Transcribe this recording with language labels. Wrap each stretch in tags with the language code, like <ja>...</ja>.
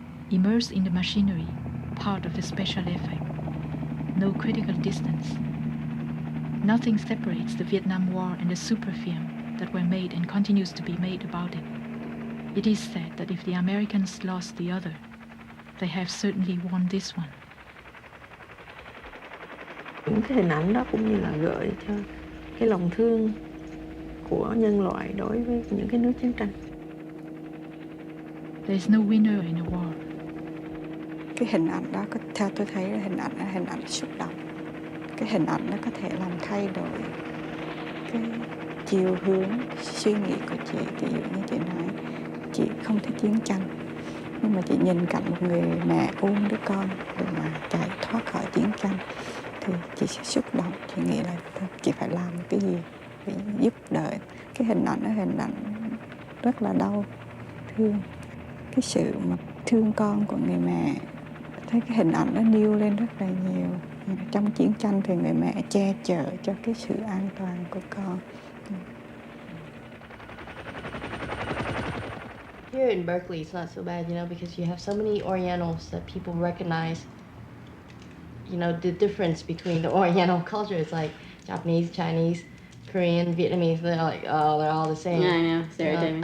<en>Immersed in the machinery, part of the special effect. No critical distance. Nothing separates the Vietnam War and the super film that were made and continues to be made about it. It is said that if the Americans lost the other, they have certainly won this one.</en> <vi>Những cái hình ảnh đó cũng như là gợi cho cái lòng thương của nhân loại đối với những cái nước chiến tranh.</vi> <en>There's no winner in a war.</en> <vi>Cái hình ảnh đó, theo tôi thấy là hình ảnh xúc động. Cái hình ảnh đó có thể làm thay đổi cái chiều hướng suy nghĩ của chị. Ví dụ như chị nói chị không thích chiến tranh, nhưng mà chị nhìn cảnh một người mẹ ôm đứa con để mà chạy thoát khỏi chiến tranh thì chị sẽ xúc động. Chị nghĩ là chị phải làm cái gì để giúp đỡ. Cái hình ảnh đó hình ảnh rất là đau thương. Cái sự mà thương con của người mẹ, thấy cái hình ảnh đó nêu lên rất là nhiều. Trong chiến tranh thì người mẹ che chở cho cái sự an toàn của con.</vi> <en>Here in Berkeley, it's not so bad, because you have so many Orientals that people recognize, the difference between the Oriental culture. It's like Japanese, Chinese, Korean, Vietnamese. They're like, oh, they're all the same. Yeah, I know. Stereotyping.</en>